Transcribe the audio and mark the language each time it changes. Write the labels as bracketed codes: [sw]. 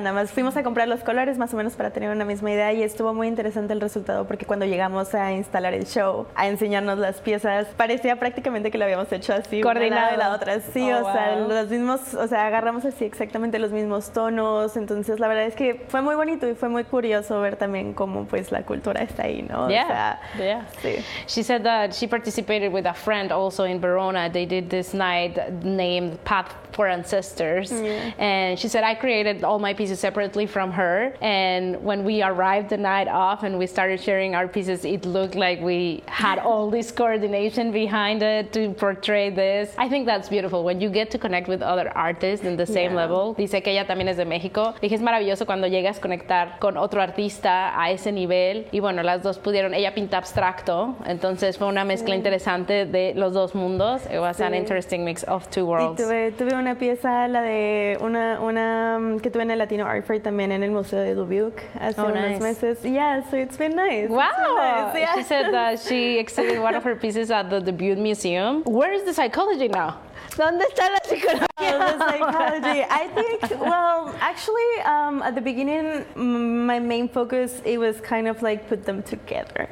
[es] Nada más fuimos a comprar los colores más o menos para tener una misma idea, y estuvo muy interesante el resultado, porque cuando llegamos a instalar el show, a enseñarnos las piezas, parecía prácticamente que lo habíamos hecho así, coordinado de la otra. Sí, los mismos, agarramos así exactamente los mismos tonos. Entonces la verdad es que fue muy bonito y fue muy curioso ver también cómo pues la cultura está ahí, ¿no? Sí. [en] She said that she participated with a friend also in Verona. They did this night named Path for Ancestors. And she said, I created all my pieces separately from her, and when we arrived the night off and we started sharing our pieces, it looked like we had all this coordination behind it to portray this. I think that's beautiful when you get to connect with other artists in the same level. [es] Dice que ella también es de México. Dije, es maravilloso cuando llegas a conectar con otro artista a ese nivel. Y bueno, las dos pudieron, ella pinta abstracto, entonces fue una mezcla interesante de los dos mundos. [en] It was an interesting mix of two worlds. [es] Tuve una pieza, la de una que tuve en el Latino Art Fair también en el Museo de Dubuque hace unos meses. [en] Yeah, so it's been nice. Wow! It's been nice. Yeah. She said that she exhibited one of her pieces at the Dubuque Museum. Where is the psychology now? [es] ¿Dónde está la psicología? [en] I think, well, actually, at the beginning, my main focus, it was kind of like put them together.